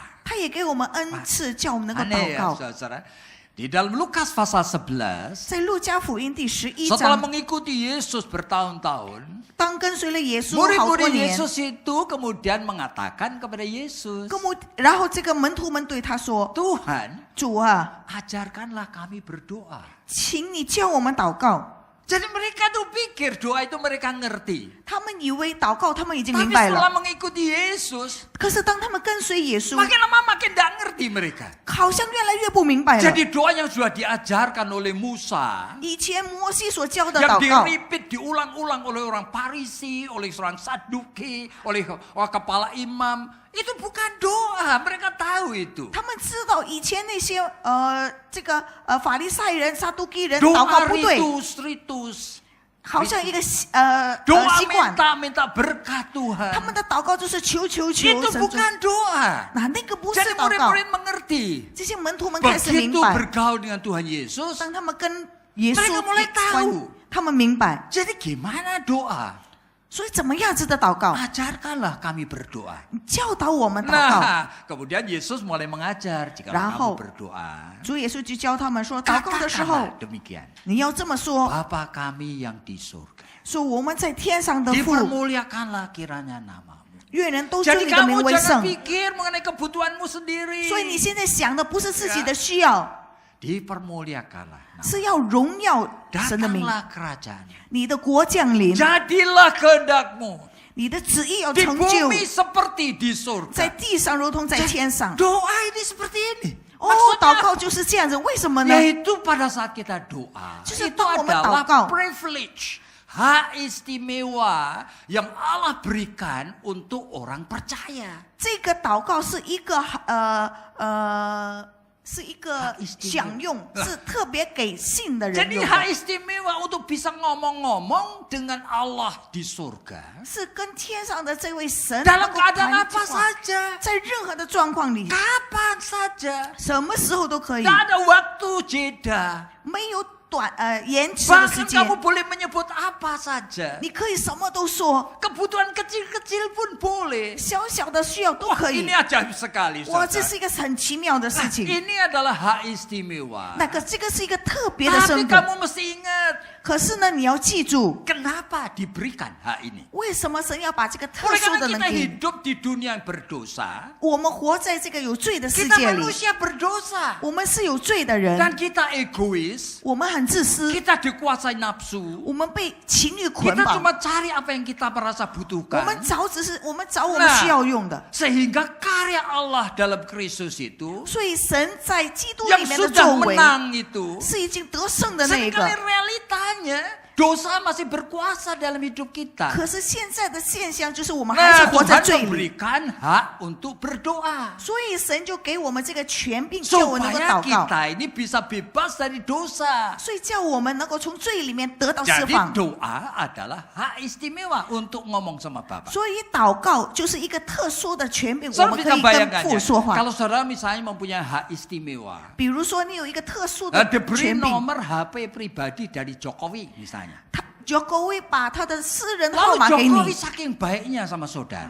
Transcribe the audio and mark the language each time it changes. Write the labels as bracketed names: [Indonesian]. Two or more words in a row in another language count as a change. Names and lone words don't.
[Chinese] 他也给我们恩赐，叫我们能够 [Indonesian] Aneh [Chinese] 祷 [Indonesian] ya, [Chinese] 告。 [Indonesian] saudara. Di dalam Lukas pasal 11, [Chinese] 在路加福音第11 [Indonesian] setelah [Chinese] 章， [Indonesian] mengikuti Yesus bertahun-tahun, [Chinese] 当跟随了耶稣好多 [Indonesian] murid-murid [Chinese] 年， [Indonesian] Yesus itu kemudian mengatakan kepada Yesus, [Chinese] 然后这个门徒们对他说 [Indonesian] Tuhan, [Chinese] 主啊， [Indonesian] ajarkanlah kami berdoa. [Chinese] 请你教我们祷告。 [Indonesian] Jadi mereka tuh pikir doa itu mereka ngerti. [Chinese] 他们以为祷告他们已经 [Indonesian] Tapi [Chinese] 明白 [Indonesian] setelah [Chinese] 了， [Indonesian] mengikuti Yesus, [Chinese] 可是当他们跟随耶稣， [Indonesian] makin lama makin tidak ngerti mereka. [Chinese] 好像越来越不明白了。 [Indonesian] Jadi doa yang sudah diajarkan oleh Musa, [Chinese] 以前摩西所教的 [Indonesian] yang [Chinese] 祷告， [Indonesian] diripit diulang-ulang oleh orang Parisi, oleh seorang Saduki, oleh kepala imam, itu bukan doa. Mereka tahu itu. [Chinese] 他们知道以前那些法利赛人、撒都基人祷 [Indonesian] Doa [Chinese] 告不对， [Indonesian] ritus, [Chinese] 好像一个习 [Indonesian] doa [Chinese] 惯。 [Indonesian] minta berkat [Chinese] 他 [Indonesian] Tuhan. [Chinese] 们的祷告就是求求求 [Indonesian] Itu [Chinese] 神主。 [Indonesian] bukan doa. [Chinese] 那个不是 [Indonesian] Jadi [Chinese] 祷告。 [Indonesian] murid-murid mengerti. [Chinese] 这些门徒们开始明 [Indonesian] Begitu [Chinese] 白， [Indonesian] bergaul dengan Tuhan Yesus, [Chinese] 当他们跟耶稣 [Indonesian] Mereka mulai tahu. [Chinese] 他们明白， [Indonesian] jadi gimana doa? [Chinese] 所以怎么样子的祷告， [Indonesian] Ajarkanlah kami berdoa. [Chinese] 教导我们祷告。 [Indonesian] Nah, kemudian Yesus mulai mengajar jika kamu Rahau. berdoa. [Chinese] 主耶稣就教他们说，祷告的时候 [Indonesian] Katakanlah demikian. [Chinese] 你要这么说， [Indonesian] Bapa kami yang di surga. [Chinese] 说我们在天上的父， [Indonesian] Dipermuliakanlah kiranya namamu. [Chinese] 愿人都尊 [Indonesian] Jadi [Chinese] 你的名 [Indonesian] kamu [Chinese] 为 [Indonesian] jangan [Chinese] 圣。 [Indonesian] pikir mengenai kebutuhanmu sendiri. [Chinese] 所以你现在想的不是自己的需要， [Indonesian] Dipermuliakanlah. [Chinese] 是要荣耀神的名， [Indonesian] Datanglah kerajaanmu. [Chinese] 你的国降临， [Indonesian] Jadilah kehendakmu [Chinese] 你的旨意要 [Indonesian] di [Chinese] 成就， [Indonesian] bumi seperti di [Chinese] 在 [Indonesian] surga. [Chinese] 地上如同在天上。 [Indonesian] Doa ini seperti ini. [Chinese] 哦，祷告就是这样子，为什么呢？ [Indonesian] Yaitu pada saat kita doa, Justru itu [Chinese] 当我们 [Indonesian] adalah [Chinese] 祷告， [Indonesian] privilege, hak istimewa yang Allah berikan untuk orang percaya. [Chinese] 这个祷告是一个是一个 [Indonesian] Hak istimewa [Chinese] 享用，是特别给信的人 [Indonesian] Jadi [Chinese] 用 [Indonesian] hak [Chinese] 的， [Indonesian] istimewa untuk bisa ngomong-ngomong dengan Allah di surga. [Chinese] 是跟天上的这位神 [Indonesian] Dalam [Chinese] 能够 [Indonesian] keadaan [Chinese] 谈 [Indonesian] apa [Chinese] 话， [Indonesian] saja, [Chinese] 在任何的状况里， [Indonesian] kapan saja, [Chinese] 什么时候都可以， [Indonesian] tak ada waktu jeda. [Chinese] 没有延迟的时 [Indonesian] Bahkan [Chinese] 间， [Indonesian] kamu boleh menyebut apa saja. [Chinese] 你可以什么都说， [Indonesian] Kebutuhan kecil-kecil pun boleh. [Chinese] 小小的需要都 [Indonesian] Wah, [Chinese] 可以 [Indonesian] ini。ajaib sekali. [Chinese] 哇， [Indonesian] saudara. [Chinese] 这是一个很奇妙的事 [Indonesian] Nah, [Chinese] 情。 [Indonesian] ini adalah hak istimewa. [Chinese] 这个是一个特别的 [Indonesian] Tapi [Chinese] 身份， [Indonesian] kamu mesti ingat, [Chinese] 可是呢，你要记住， [Indonesian] kenapa diberikan hak ini? [Chinese] 为什么神要把这个特 [Indonesian] Oleh [Chinese] 殊 [Indonesian] karena [Chinese] 的能 [Indonesian] kita [Chinese] 给你？ [Indonesian] hidup di dunia yang berdosa, [Chinese] 我们活在这个有罪的世 [Indonesian] kita [Chinese] 界里， [Indonesian] manusia berdosa. [Chinese] 我们是有罪的人， [Indonesian] Dan kita egois, [Chinese] 我们很自私， [Indonesian] kita dikuasai nafsu. [Chinese] 我们被情欲捆 [Indonesian] Kita [Chinese] 绑， [Indonesian] cuma cari apa yang kita merasa [Chinese] 我们 [Indonesian] butuhkan. [Chinese] 找我们需要用的。 [Indonesian] Sehingga karya Allah dalam Kristus itu [Chinese] 所以神在基督 [Indonesian] yang [Chinese] 里面的 [Indonesian] sudah [Chinese] 作为 [Indonesian] menang itu, [Chinese] 是已经得胜的那一 [Indonesian] seringkali [Chinese] 个。 [Indonesian] realitanya dosa masih berkuasa dalam hidup kita. [Chinese] 可是现在的现象就是我们还是 [Indonesian] Nah, [Chinese] 活在 [Indonesian] Tuhan [Chinese] 罪里， [Indonesian] memberikan hak untuk berdoa. [Chinese] 所以神就给我们这个权柄，叫我能够 [Indonesian] Supaya [Chinese] 祷告， [Indonesian] kita ini bisa bebas dari dosa. [Chinese] 所以叫我们能够从罪里面得到释 [Indonesian] Jadi [Chinese] 放。 [Indonesian] doa adalah hak istimewa untuk ngomong sama Bapak. [Chinese] 所以祷告就是一个特殊的权柄，我 [Indonesian] Saudara [Chinese] 们可 [Indonesian] bisa [Chinese] 以跟 [Indonesian] bayangkan [Chinese] 父 [Indonesian] ya, [Chinese] 说话。 [Indonesian] kalau saudara misalnya mempunyai hak istimewa, [Chinese] 比如说，你有一个特殊的 [Indonesian] diberi [Chinese] 权柄， [Indonesian] nomor HP pribadi dari Jokowi misalnya. [Chinese] 他Jokowi 把他的私人号 [Indonesian] Lalu [Chinese] 码给 [Indonesian] Jokowi [Chinese] 你。 [Indonesian] saking baiknya sama saudara.